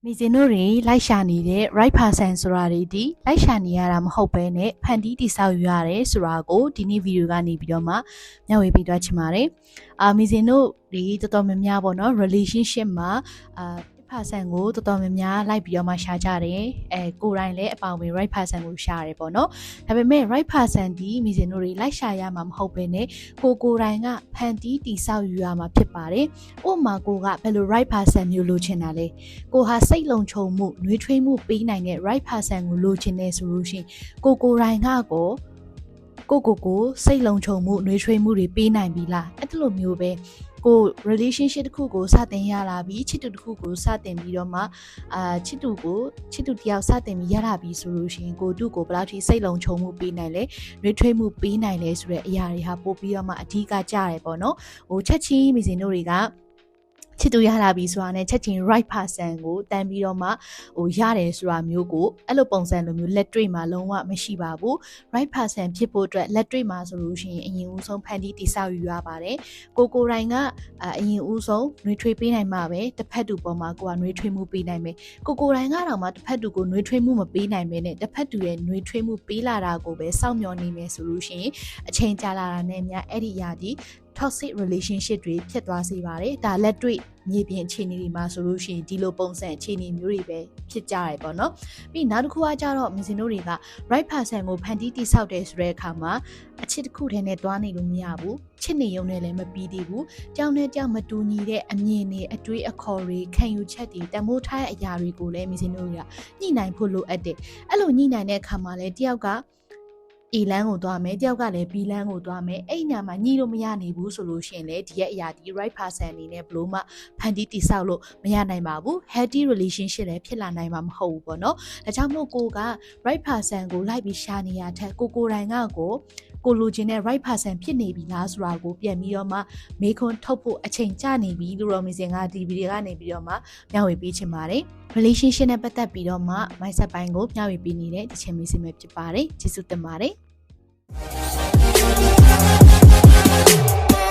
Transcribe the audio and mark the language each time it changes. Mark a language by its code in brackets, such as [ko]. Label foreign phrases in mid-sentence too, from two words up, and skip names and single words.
[my] မိစင်တို့တွေလိုက်ရှာနေတဲ့ [en] right person [my] ဆိုတာတွေဒီလိုက်ရှာနေရတာမဟုတ်ဘဲနဲ့ဖန်တီးတိဆောက်ယူရတယ်ဆိုတာကိုဒီနေ့ဗီဒီယိုကနေပြီးတော့မှမျှဝေပေးသွားချင်ပါတယ်မိစင်တို့ဒီတော်တော်များများပေါ့နော် relationship မှာ person ကိုတော်တော်များများလိုက်ပြီးတော့မှရှာကြတယ်ကိုယ်တိုင်လည်းအပောင်ဝင် [en] right person [my] ကိုရှာရတယ်ပေါ့နော်ဒါပေမဲ့ [en] right person [my] ဒီမိစင်တို့တွေလိုက်ရှာရမှာမဟုတ်ဘဲနဲ့ကိုယ်တိုင်ကဖန်တီးတိဆောက်ယူရမှာဖြစ်ပါတယ်ဥပမာကိုကဘယ်လို [en] right person [my] မျိုးလိုချင်တာလဲကိုဟာစိတ်လုံခြုံမှုနှွေးထွေးမှုပေးနိုင်တဲ့ [en] right person [my] ကိုလိုချင်နေဆိုလို့ရှိရင်ကိုယ်တိုင်ကကို စိတ်လုံခြုံမှုနှွေးထွေးမှုတွေပေးနိုင်ပြီလားအဲ့လိုမျိုးပဲကို relationship တစ်ခုကိုစတင်ရလာပြီးချစ်တူတစ်ခုကိုစတင်ပြီးတော့မှချစ်တူတယောက်စတင်ပြီးရလာပြီးဆိုလို့ရှိရင်ကိုတူကိုဘယ်လောက်ထိစိတ်လုံခြုံမှုပေးနိုင်လဲနှွေးထွေးမှုပေးနိုင်လဲဆိုတဲ့အရာတွေဟာပို့ပြီးတော့မှအဓိကကြရတယ်ပေါ့နော်ချက် ချင်းမိစင်တို့တွေကချစ်သူရလာပြီဆိုတာနဲ့ချက်ချင်း [en] right person [my] ကိုတန်းပြီးတော့မှရတယ်ဆိုတာမျိုးကိုအဲ့လိုပုံစံလိုမျိုးလက်တွေ့မှာလုံးဝမရှိပါဘူး [en] right person [my] ဖြစ်ဖို့အတွက်လက်တွေ့မှာဆိုလို့ရှိရင်အရင်ဦးဆုံးဖန်တီးတိဆောက်ယူရပါတယ်ကို တိုင်ကအရင်ဦးဆုံးနှွေးထွေးပေးနိုင်မှာပဲတစ်ဖက်သူပေါ်မှာကိုကနှွေးထွေးမှုပေးနိုင်မယ်ကိုတိုင်ကတော့မှတစ်ဖက်သူကိုနှွေးထွေးမှုမပေးနိုင်ပဲနဲ့တစ်ဖက်သူရဲ့နှွေးထွေးမှုပေးလာတာကို ပဲစောင့်မျှော်နေမယ်ဆိုလို့ရှိရင်အချိန်ကြာလာတာနဲ့များအဲ့ဒီအရာဒီ [en] toxic relationship [my] တွေဖြစ်သွားစေပါတယ်ဒါလက်တွေ့မြေပြင် အခြေအနေတွေမှာဆိုလို့ရှိရင်ဒီလိုပုံစံအခြေအနေမျိုးတွေပဲဖြစ်ကြရပေါ့နော်ပြီးနောက်တစ်ခုကကြတော့မစင်တို့တွေက [en] right person [my] ကိုဖန်တီးတိဆောက်တယ်ဆိုတဲ့အခါမှာအချစ်တစ်ခုတည်းနဲ့တွားနေလို့မရဘူးချစ်နေရုံနဲ့လည်းမပြီးသေးဘူးကြောင်နဲ့ကြောင်မတူညီတဲ့အမြင်တွေအတွေးအခေါ်တွေခံယူချက်တွေတမိုးထားတဲ့အရာတွေကိုလည်းမစင်တို့တွေကညှိနှိုင်းဖို့လိုအပ်တယ်အဲ့လိုညှိနှိုင်းတဲ့အခါမှာလည်းတယောက်က A လမ်းကိုသွားမယ်တယောက်ကလည်း B လမ်းကိုသွားမယ်အဲ့ညမှာညှိလို့မရနိုင်ဘူးဆိုလို့ရှိရင်လေဒီရဲ့အရာဒီ [en] right person [my] အနေ နဲ့ဘလို့မှဖန်တီးတိဆောက်လို့မရနိုင်ပါဘူး [en] healthy relationship [my] လည်းဖြစ်လာနိုင်မှာမဟုတ်ဘူးပေါ့နော်ဒါကြောင့်မို့ကိုက [en] right person [my] ကိုလိုက်ပြီးရှာနေရတဲ့ကိုတိုင်ကကိုလိုချင်တဲ့ [en] right person [my] ဖြစ်နေပြီလားဆိုတာကိုပြန်ပြီးတော့မှမေးခွန်းထုတ်ဖို့အချိန်ကျနေပြီလို့တော့မစင်ကဒီဗီဒီယိုကနေပြီးတော့မှမျှဝေပေးချင်ပါတယ် relationship နဲ့ပတ်သက်ပြီးတော့မှ mindset ပိုင်းကိုမျှဝေပေးနေတဲ့ဒီချင်းမီစီပဲဖြစ်ပါတယ်ကျေးဇူးတင်ပါတယ်